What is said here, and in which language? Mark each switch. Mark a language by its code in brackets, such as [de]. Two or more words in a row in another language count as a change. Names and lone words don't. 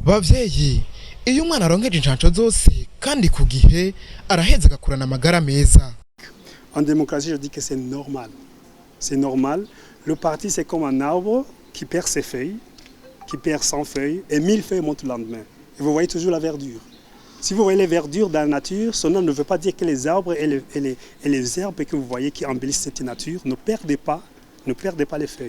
[rn] bavyeyi iyo umwana aronkeje inshanco zose kandi ku gihe araheza agakurana amagara meza. [fr] En démocratie, je dis que c'est normal. C'est normal. Le parti, c'est comme un arbre qui perd ses feuilles, qui perd 100 feuilles, et 1000 feuilles montent le lendemain. Et vous voyez toujours la verdure. Si vous voyez les verdures dans la nature, ce nom ne veut pas dire que les arbres et les herbes que vous voyez qui embellissent cette nature ne perdent pas les feuilles.